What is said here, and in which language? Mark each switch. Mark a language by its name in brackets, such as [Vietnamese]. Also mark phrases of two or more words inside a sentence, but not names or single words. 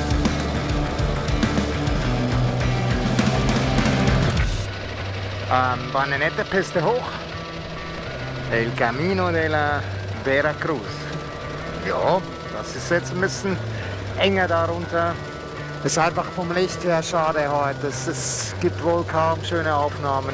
[German] War eine nette Piste hoch. El Camino de la Veracruz. Ja, das ist jetzt ein bisschen enger darunter. Ist einfach vom Licht her schade heute. Es gibt wohl kaum schöne Aufnahmen.